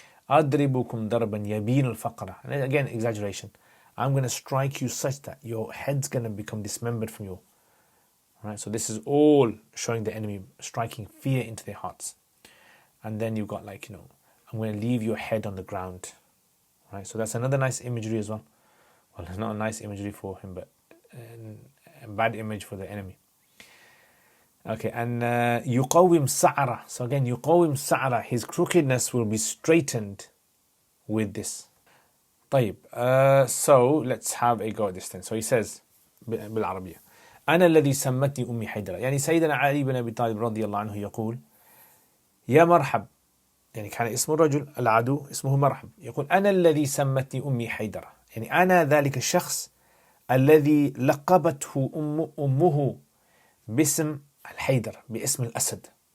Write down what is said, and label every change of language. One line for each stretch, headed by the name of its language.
Arabic: أضربكم ضربا يبين الفقرة.
English: And again, exaggeration. I'm going to strike you such that your head's going to become dismembered from you. Right? So this is all showing the enemy, striking fear into their hearts. And then you've got like, I'm going to leave your head on the ground. Right? So that's another nice imagery as well. Well, it's not a nice imagery for him, but a bad image for the enemy. Okay, and
Arabic: يقوم سعرة.
English: So again,
Arabic: يقوم سعرة,
English: his crookedness will be straightened with this. طيب, so let's have a go at this then. So he says
Arabic: بالعربية: أنا الذي سمتني أمي حيدرة. يعني سيدنا علي بن أبي طالب رضي الله عنه يقول: يا مرحب. يعني كان اسم الرجل العدو اسمه مرحب. يقول: أنا الذي سمتني أمي حيدرة. يعني أنا ذلك الشخص الذي لقبته أمه باسم الحيدر، باسم الأسد.